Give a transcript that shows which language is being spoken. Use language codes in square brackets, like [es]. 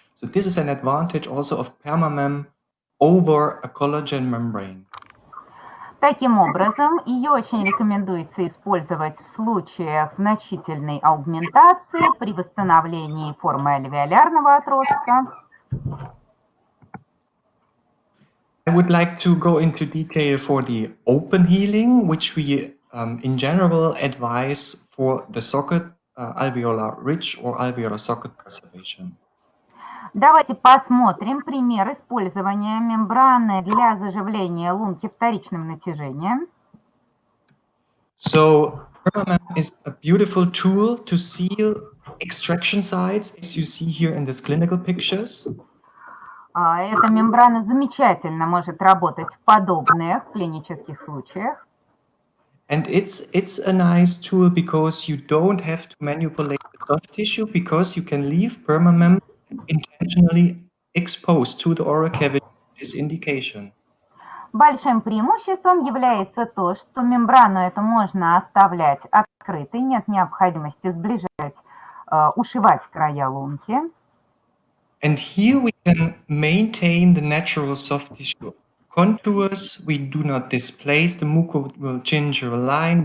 [en] So this is an advantage also of permamem over a collagen membrane. [ru] Таким образом, ее очень рекомендуется использовать в случаях значительной аугментации при восстановлении формы альвеолярного отростка. [en] I would like to go into detail for the open healing, which we in general advise for the socket alveolar ridge or alveolar socket preservation. [ru] Давайте посмотрим пример использования мембраны для заживления лунки вторичным натяжением. [en] So permamem is a beautiful tool to seal extraction sites, as you see here in these clinical pictures. [ru] Эта мембрана замечательно может работать в подобных клинических случаях. [en] And it's a nice tool because you don't have to manipulate the soft tissue because you can leave permamem intentionally exposed to the oral cavity with this indication. [ru] Большим преимуществом является то, что мембрану эту можно оставлять открытой, нет необходимости сближать, ушивать края лунки. [en] And here we can maintain the natural soft tissue contours. We do not displace the mucogingival line.